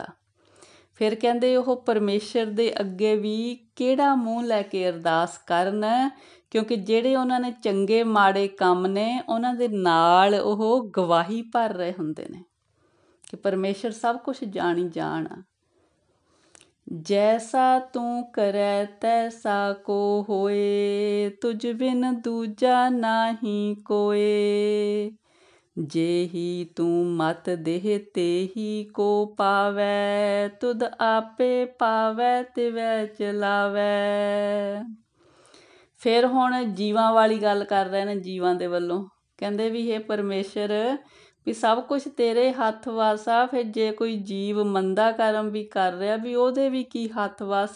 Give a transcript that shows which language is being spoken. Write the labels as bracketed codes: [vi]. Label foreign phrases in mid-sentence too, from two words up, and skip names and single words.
[pa] ਫਿਰ ਕਹਿੰਦੇ ਉਹ ਪਰਮੇਸ਼ਰ ਦੇ ਅੱਗੇ ਵੀ ਕਿਹੜਾ ਮੂੰਹ ਲੈ ਕੇ ਅਰਦਾਸ ਕਰਨ, ਕਿਉਂਕਿ ਜਿਹੜੇ ਉਹਨਾਂ ਨੇ ਚੰਗੇ ਮਾੜੇ ਕੰਮ ਨੇ, ਉਹਨਾਂ ਦੇ ਨਾਲ ਉਹ ਗਵਾਹੀ ਭਰ ਰਹੇ ਹੁੰਦੇ ਨੇ ਕਿ ਪਰਮੇਸ਼ਰ ਸਭ ਕੁਛ ਜਾਣੀ ਜਾਣ। ਜੈਸਾ ਤੂੰ ਕਰੈ ਤੈਸਾ ਕੋ ਹੋਏ, ਤੁਝ ਬਿਨ ਦੂਜਾ ਨਾਹੀ ਕੋਏ। ਜੇਹਿ ਤੂ ਮਤ ਦੇਹ ਤੇਹਿ ਕੋ ਪਾਵੈ, ਤੁਦ ਆਪੇ ਪਾਵੈ ਤਿਵੈ ਚਲਾਵੈ। ਫਿਰ ਹੁਣ ਜੀਵਾਂ ਵਾਲੀ ਗੱਲ ਕਰ ਰਹੇ ਨੇ, ਜੀਵਾਂ ਦੇ ਵੱਲੋਂ ਕਹਿੰਦੇ ਵੀ ਇਹ ਪਰਮੇਸ਼ਰ ਵੀ ਸਭ ਕੁਝ ਤੇਰੇ ਹੱਥ ਵੱਸ ਆ। ਫਿਰ ਜੇ ਕੋਈ ਜੀਵ ਮੰਦਾ ਕਰਮ ਵੀ ਕਰ ਰਿਹਾ, ਵੀ ਉਹਦੇ ਵੀ ਕੀ ਹੱਥ ਵੱਸ।